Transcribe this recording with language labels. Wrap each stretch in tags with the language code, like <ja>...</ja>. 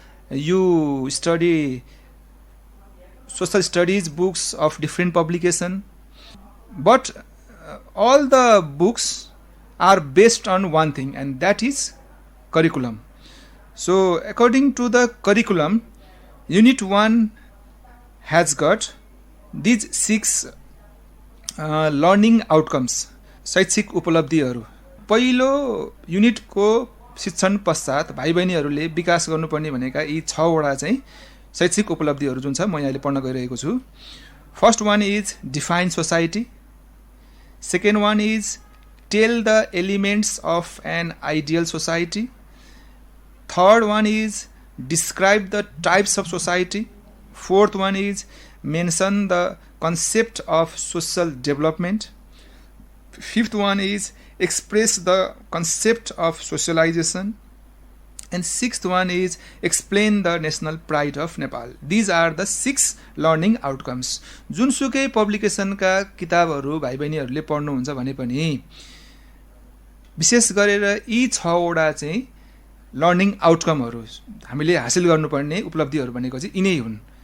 <en>You study social studies books of different publication, but all the books are based on one thing, and that is curriculum. So according to the curriculum, unit 1 has got these 6 learning outcomes,</en> <ne>शैक्षिक उपलब्धिहरू। पहिलो युनिटको शिक्षण पश्चात भाइ बहिनीहरूले विकास गर्नुपर्ने भनेका यी 6 वटा चाहिँ शैक्षिक उपलब्धिहरू जुन छ म यहाँले पढ्न गइरहेको छु।</ne> <en>First one is define society. Second one is tell the elements of an ideal society. Third one is describe the types of society. Fourth one is mention the concept of social development. Fifth one is express the concept of socialization. And sixth one is explain the national pride of Nepal. These are the 6 learning outcomes.</en> <ne>जुनसुकै पब्लिकेसनका किताबहरू भाइ बहिनीहरूले पढ्नुहुन्छ भने पनि विशेष गरेर यी 6 वटा चाहिँ लर्निङ आउटकमहरू हामीले हासिल गर्नुपर्ने उपलब्धिहरू भनेको चाहिँ यिनै हुन्।</ne>